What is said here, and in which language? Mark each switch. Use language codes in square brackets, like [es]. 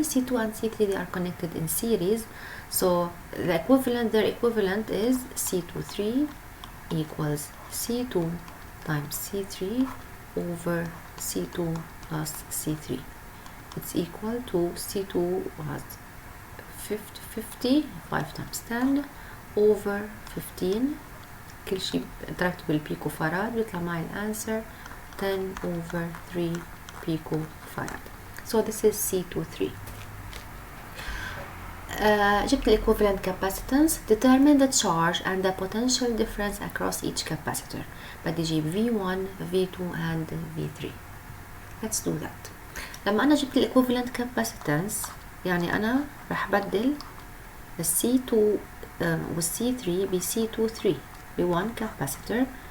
[en] C2 and C3 they are connected in series, so the equivalent, their equivalent is C23 equals C2 times C3 over C2 plus C3. it's equal to C2 was 50 5 times 10 over 15. [ar] كل شي ضربته بالبيكو فراد بيطلع معي الانسر [en] 10 over 3 pico farad. so this is C23. جبت ال equivalent capacitance. determine the charge and the potential difference across each capacitor. [ar] بدي اجيب V1 V2 and V3. [en] let's do that. [ar] لما انا جبت ال equivalent capacitance يعني انا رح بدل ال C2 وال C3 ب C23 ب 1 capacitor.